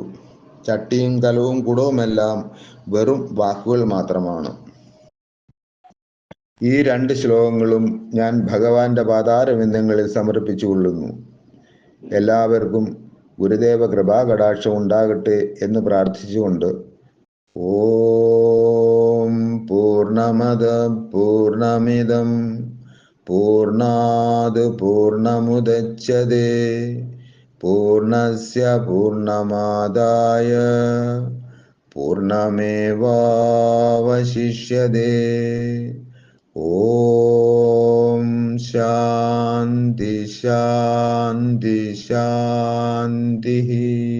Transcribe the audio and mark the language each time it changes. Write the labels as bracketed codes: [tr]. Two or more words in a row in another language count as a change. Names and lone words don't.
[ml] ചട്ടിയും കലവും കുടവുമെല്ലാം വെറും വാക്കുകൾ മാത്രമാണ്. ഈ 2 ശ്ലോകങ്ങളും ഞാൻ ഭഗവാന്റെ പാതാരവിന്ദങ്ങളിൽ സമർപ്പിച്ചുകൊള്ളുന്നു. എല്ലാവർക്കും ഗുരുദേവ കൃപാകടാക്ഷം ഉണ്ടാകട്ടെ എന്ന് പ്രാർത്ഥിച്ചുകൊണ്ട് [sa] ഓം പൂർണ്ണമദ പൂർണ്ണമിദം പൂർണ്ണാത് പൂർണ്ണമുദച്യതേ പൂർണ്ണസ്യ പൂർണ്ണമാദായ പൂർണ്ണമേവാവശിഷ്യതേ. ഓം ശാന്തി ശാന്തി ശാന്തി.